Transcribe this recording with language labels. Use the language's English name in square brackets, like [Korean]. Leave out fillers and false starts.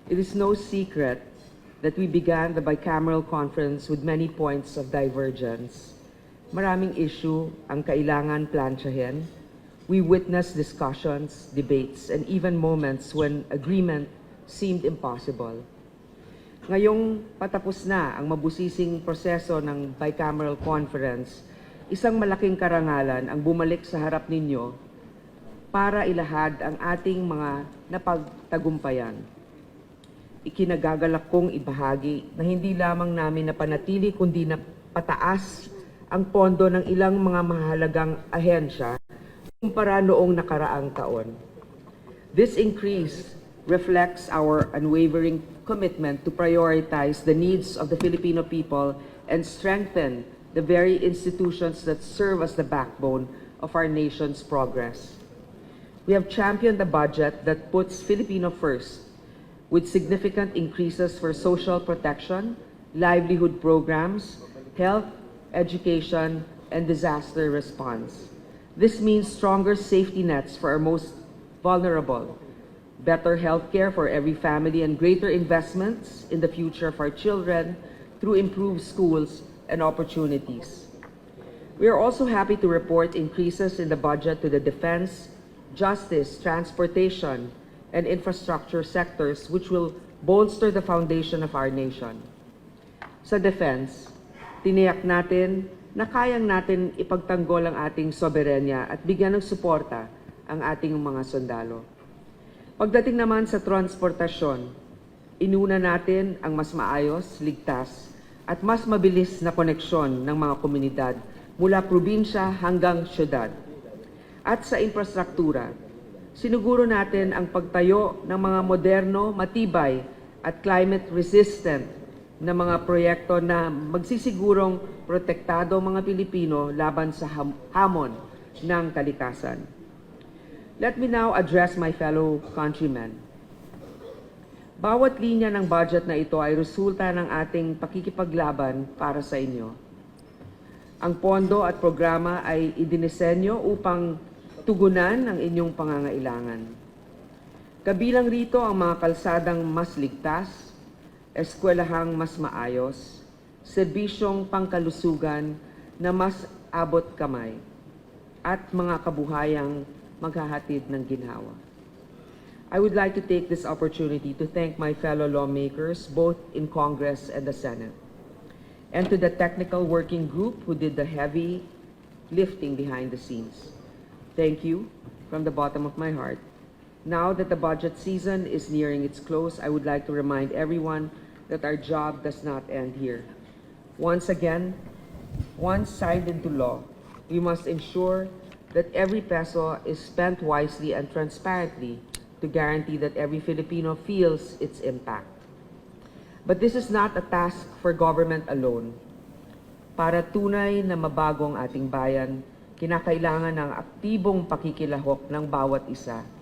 [English] It is no secret that we began the bicameral conference with many points of divergence. [Filipino] Maraming issue ang kailangan plansyahin. [English] We witnessed discussions, debates, and even moments when agreement seemed impossible. [Filipino] Ngayong patapos na ang mabusising proseso ng bicameral conference, isang malaking karangalan ang bumalik sa harap ninyo para ilahad ang ating mga napagtagumpayan. Ikinagagalak kong ibahagi na hindi lamang namin napanatili kundi napataas ang pondo ng ilang mga mahalagang ahensya kumpara noong nakaraang taon. [English] This increase reflects our unwavering commitment to prioritize the needs of the Filipino people and strengthen the very institutions that serve as the backbone of our nation's progress. We have championed a budget that puts Filipino first, with significant increases for social protection, livelihood programs, health, education, and disaster response. This means stronger safety nets for our most vulnerable, better health care for every family, and greater investments in the future of our children through improved schools and opportunities. We are also happy to report increases in the budget to the defense, justice, transportation, and infrastructure sectors which will bolster the foundation of our nation. [Filipino] Sa defense, tiniyak natin na kayang natin ipagtanggol ang ating soberenya at bigyan ng suporta ang ating mga sundalo. Pagdating naman sa transportasyon, inuna natin ang mas maayos, ligtas, at mas mabilis na koneksyon ng mga komunidad mula probinsya hanggang syudad. At sa infrastruktura, sinuguro natin ang pagtayo ng mga moderno, matibay at climate-resistant na mga proyekto na magsisigurong protektado mga Pilipino laban sa hamon ng kalikasan. [English] Let me now address my fellow countrymen. [Filipino] Bawat linya ng budget na ito ay resulta ng ating pakikipaglaban para sa inyo. Ang pondo at programa ay idinisenyo upang tugunan ang inyong pangangailangan. Kabilang rito ang mga kalsadang mas ligtas, eskwelahang mas maayos, serbisyong pangkalusugan na mas abot kamay, at mga kabuhayang maghahatid ng ginhawa. [English] I would like to take this opportunity to thank my fellow lawmakers, both in Congress and the Senate, and to the technical working group who did the heavy lifting behind the scenes. Thank you from the bottom of my heart. Now that the budget season is nearing its close, I would like to remind everyone that our job does not end here. Once again, once signed into law, we must ensure that every peso is spent wisely and transparently to guarantee that every Filipino feels its impact. But this is not a task for government alone. [Filipino] Para tunay na mabago ang ating bayan, kinakailangan ng aktibong pakikilahok ng bawat isa.